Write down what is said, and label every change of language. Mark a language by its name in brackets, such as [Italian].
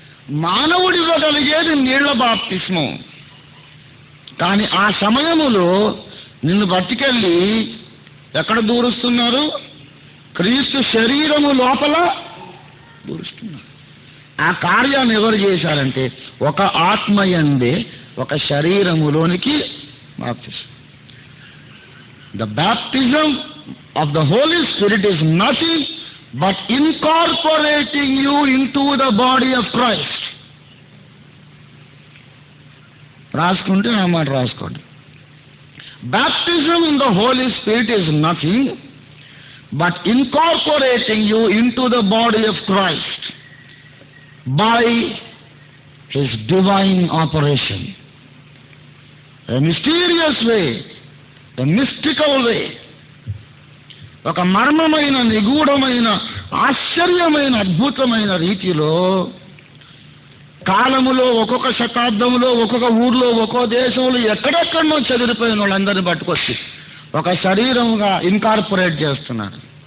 [Telugu] మానవుడు ఇవ్వగలిగేది నీళ్ల బాప్తిస్మం. కానీ ఆ సమయములో నిన్ను పట్టుకెళ్ళి ఎక్కడ దూరుస్తున్నారు? క్రీస్తు శరీరము లోపల దూరుస్తున్నారు. ఆ కార్యాన్ని ఎవరు చేశారంటే ఒక ఆత్మయందే ఒక శరీరములోనికి బాప్తిస్మం. [English] The baptism of the Holy Spirit is nothing but incorporating you into the body of Christ. [Telugu] రాసుకుంటే నా మాట రాసుకోండి. [English] Baptism in the Holy Spirit is nothing but incorporating you into the body of Christ by His divine operation. A mysterious way, a mystical way. [Telugu] ఒక మర్మమైన, నిగూఢమైన, ఆశ్చర్యమైన, అద్భుతమైన రీతిలో కాలములో ఒక్కొక్క శతాబ్దంలో ఒక్కొక్క ఊర్లో ఒక్కో దేశంలో ఎక్కడెక్కడో చెదిరిపోయిన వాళ్ళందరినీ పట్టుకొచ్చి ఒక శరీరముగా ఇన్కార్పొరేట్ చేస్తున్నారు.